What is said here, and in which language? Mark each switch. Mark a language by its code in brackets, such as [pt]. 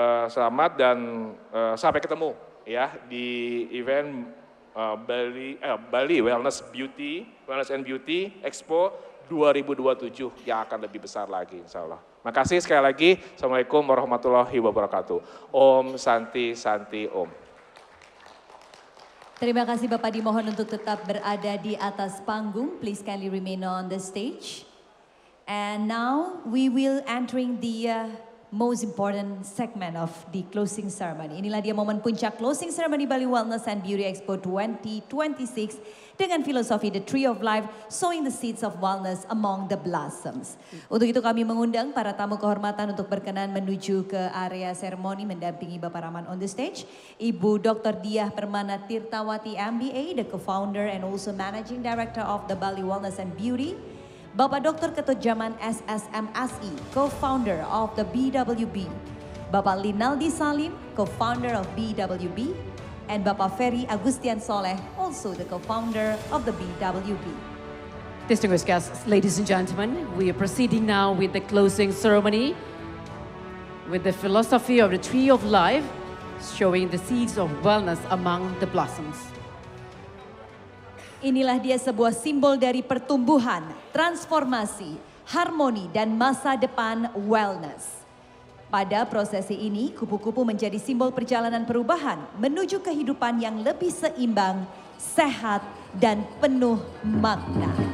[id] Selamat dan sampai ketemu ya di event Bali Wellness and Beauty Expo 2027 yang akan lebih besar lagi insya Allah. Makasih sekali lagi. [ar] Assalamualaikum warahmatullahi wabarakatuh. [sa] Om Santi Santi Om. [id] Terima kasih Bapak, dimohon untuk tetap berada di atas panggung. [en] Please kindly remain on the stage. And now we will entering the most important segment of the closing ceremony. [id] Inilah dia momen puncak closing ceremony Bali Wellness and Beauty Expo 2026 dengan filosofi The Tree of Life, [en] sowing the seeds of wellness among the blossoms. [id] Untuk itu kami mengundang para tamu kehormatan untuk berkenan menuju ke area seremoni mendampingi Bapak Rahman [en] on the stage. [id] Ibu Dr. [en] Diah Permana Tirtawati MBA, the co-founder and also managing director of the Bali Wellness and Beauty. Bapak Dr. Ketut Jaman SSMSI, co-founder of the BWB. Bapak Linaldi Salim, co-founder of BWB. And Bapak Ferry Agustian Soleh, also the co-founder of the BWB. Distinguished guests, ladies and gentlemen, we are proceeding now with the closing ceremony with the philosophy of the Tree of Life, showing the seeds of wellness among the blossoms. [id] Inilah dia sebuah simbol dari pertumbuhan, transformasi, harmoni, dan masa depan wellness. Pada prosesi ini, kupu-kupu menjadi simbol perjalanan perubahan menuju kehidupan yang lebih seimbang, sehat, dan penuh makna.